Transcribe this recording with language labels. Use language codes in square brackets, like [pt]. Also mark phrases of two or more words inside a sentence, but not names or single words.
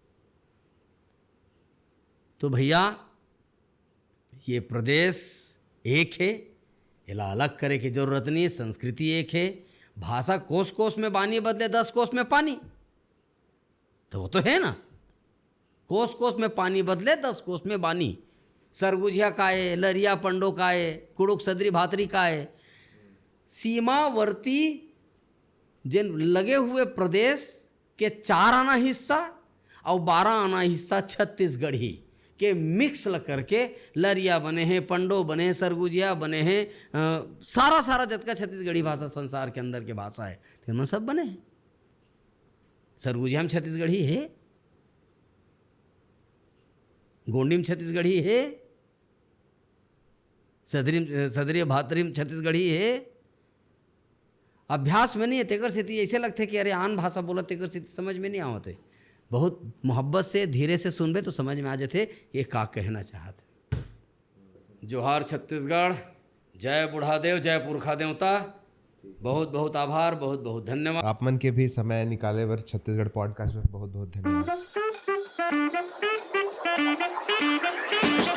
[hne] तो भैया ये प्रदेश एक है, इला अलग करे की जरूरत नहीं है। संस्कृति एक है, भाषा कोस कोस में बानी बदले 10 कोस में पानी, तो वो तो है ना। कोस कोस में पानी बदले 10 कोस में बानी। सरगुजिया का है, लरिया पंडो का है, कुड़ुक सदरी भातरी का है। सीमावर्ती जिन लगे हुए प्रदेश के 4 आना हिस्सा और 12 आना हिस्सा छत्तीसगढ़ी के मिक्स ल करके लरिया बने हैं, पंडो बने हैं, सरगुजिया बने हैं। सारा जतका छत्तीसगढ़ी भाषा संसार के अंदर के भाषा है तिनमें सब बने हैं। सरगुजिया में छत्तीसगढ़ी है, गोंडी में छत्तीसगढ़ी है, सदरी भातरी में छत्तीसगढ़ी है। अभ्यास में नहीं है तेकर से ऐसे लगते कि अरे आन भाषा बोला तेकर से समझ में नहीं आवते। बहुत मोहब्बत से धीरे से सुनबे तो समझ में आ जाते ये का कहना चाहते। जोहार छत्तीसगढ़, जय बुढ़ादेव, जय पुरखा देवता। बहुत बहुत आभार, बहुत बहुत धन्यवाद। आप मन के भी समय निकाले बर छत्तीसगढ़ पॉडकास्ट में बहुत बहुत धन्यवाद।